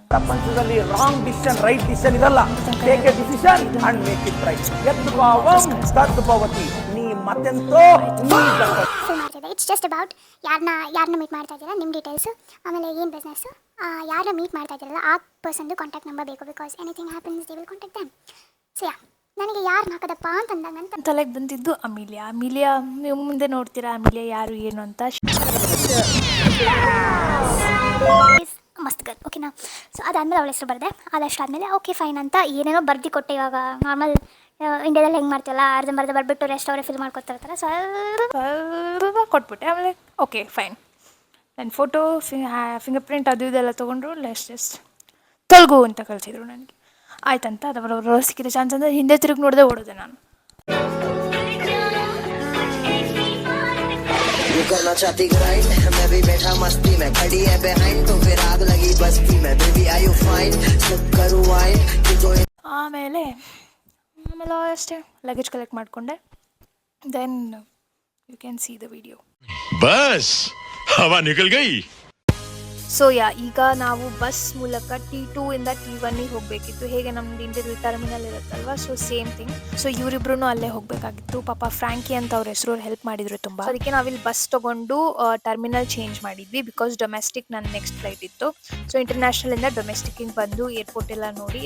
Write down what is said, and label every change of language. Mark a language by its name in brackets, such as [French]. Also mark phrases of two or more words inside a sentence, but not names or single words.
[Kannada] ಪ್ರಪಂಚದಲ್ಲಿ [English] wrong decision right decision [Kannada] ಇದಲ್ಲ. [English] take a decision and make it right. [Kannada] ತದ್ಭವತಿ, ನೀ ಮತ್ತೆಂತೋ ಮಾಡ್ತಿದ್ದೆ. [English] it's just about [Kannada] ಯಾರನ್ನ ಮೀಟ್ ಮಾಡ್ತಾ ಇದ್ದೀರಾ, ನಿಮ್ಮ ಡೀಟೇಲ್ಸು, ಆಮೇಲೆ ಏನು ಬಿಸ್ನೆಸ್ಸು, ಯಾರನ್ನ ಮೀಟ್ ಮಾಡ್ತಾ ಇದ್ದೀರಲ್ಲ ಆ ಪರ್ಸನ್ದು [English] contact number [Kannada] ಬೇಕು. [English] because anything happens they will contact them. So yeah, [Kannada] ನನಗೆ ಯಾರು ಹಾಕದಪ್ಪ ಅಂತಂದಾಗ ನನ್ನ ತಲೆಗೆ ಬಂದಿದ್ದು ಅಮೀಲಿಯಾ. ನೀವು ಮುಂದೆ ನೋಡ್ತೀರಾ ಅಮೀಲಿಯಾ ಯಾರು ಏನು ಅಂತ. ಸೊ ಅದಾದಮೇಲೆ ಅವಳ ಹೆಸರು ಬರೆದೆ. ಅದಷ್ಟಾದಮೇಲೆ [English] okay fine [Kannada] ಅಂತ ಏನೇನೋ ಬರ್ದು ಕೊಟ್ಟೆ. ಇವಾಗ ನಾರ್ಮಲ್ ಇಂಡಿಯಾದಲ್ಲಿ ಹೆಂಗೆ ಮಾಡ್ತೀವಲ್ಲ, ಅರ್ಧಂಬರ್ಧ ಬರ್ಬಿಟ್ಟು ರೆಸ್ಟ್ ಅವರೇ ಫಿಲ್ ಮಾಡ್ಕೊತಿರ್ತಾರೆ. ಸ್ವಲ್ಪ ಕೊಟ್ಬಿಟ್ಟೆ. ಆಮೇಲೆ [English] okay fine. [Kannada] ನನ್ನ [English] photo finger print [Kannada] ಅದು ಇದೆಲ್ಲ ತೊಗೊಂಡ್ರು. ಜಸ್ಟ್ ತೊಲಗು ಅಂತ ಕಳಿಸಿದ್ರು ನನಗೆ. ಆಯ್ತಂತ ಅದರವರು ಸಿಕ್ಕಿದ ಚಾನ್ಸ್ ಅಂದರೆ ಹಿಂದೆ ತಿರುಗಿ ನೋಡದೆ ಓಡೋದೆ ನಾನು. [Hindi] तू करना चाहती ग्राइंड, मैं भी बैठा मस्ती में, खड़ी है बिहाइंड तो फिर आग लगी बस्ती में, [English] baby are you fine, [Hindi] सिप करूं वाइन कि कोई [Kannada] ಆಮೇಲೆ ಅಷ್ಟೇ [English] luggage collect [Kannada] ಮಾಡಿಕೊಂಡೆ. [English] then you can see the video. [Hindi] बस हवा निकल गई. [Kannada] ಸೊ ಈಗ ನಾವು ಬಸ್ ಮೂಲಕ T2 ಇಂದ T1 ಹೋಗಬೇಕಿತ್ತು. ಹೇಗೆ ನಮ್ದು [English] Indian terminal [Kannada] ಇರುತ್ತಲ್ವ, [English] so same thing. [Kannada] ಸೊ ಇವರಿಬ್ರು ಅಲ್ಲೇ ಹೋಗಬೇಕಾಗಿತ್ತು. ಪಾಪ ಫ್ರ್ಯಾಂಕಿ ಅಂತ ಅವ್ರ ಹೆಸರು ಹೆಲ್ಪ್ ಮಾಡಿದ್ರು ತುಂಬ. ಅದಕ್ಕೆ ನಾವಿಲ್ಲಿ ಬಸ್ ತೊಗೊಂಡು [English] terminal change [Kannada] ಮಾಡಿದ್ವಿ. [English] because domestic [Kannada] ನನ್ನ [English] next flight [Kannada] ಇತ್ತು. ಸೊ ಇಂಟರ್ನ್ಯಾಷನಲಿಂದ ಡೊಮೆಸ್ಟಿಕ್ಕಿಗೆ ಬಂದು ಏರ್ಪೋರ್ಟ್ ಎಲ್ಲ ನೋಡಿ.